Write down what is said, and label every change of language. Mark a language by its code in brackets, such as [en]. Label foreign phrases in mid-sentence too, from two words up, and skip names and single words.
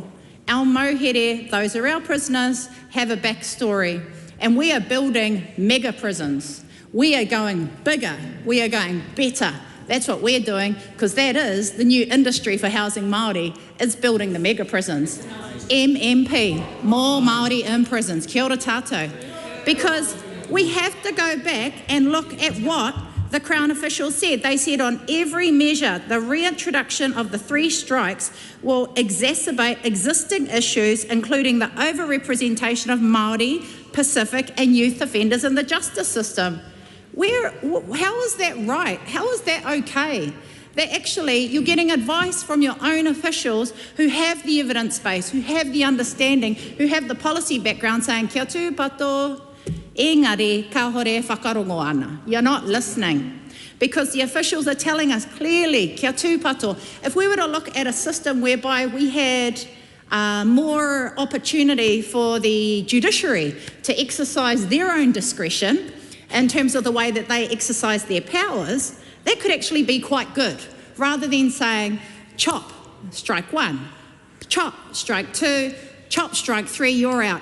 [mi] Our mohere, [en] those are our prisoners, have a backstory. And we are building mega prisons. We are going bigger. We are going better. That's what we're doing, because that is the new industry for housing Māori, is building the mega prisons. MMP, more Māori in prisons. [mi] Kia ora tātou. [en] Because we have to go back and look at what the Crown officials said. They said on every measure, the reintroduction of the 3 strikes will exacerbate existing issues, including the overrepresentation of Māori, Pacific and youth offenders in the justice system. How is that right? How is that okay? That actually you're getting advice from your own officials who have the evidence base, who have the understanding, who have the policy background saying, [mi] kia tū pato, engari ka hore whakarongo ana. [en] You're not listening. Because the officials are telling us clearly, [mi] kia tū pato, [en] if we were to look at a system whereby we had more opportunity for the judiciary to exercise their own discretion in terms of the way that they exercise their powers, that could actually be quite good, rather than saying, chop, strike 1, chop, strike 2, chop, strike 3, you're out.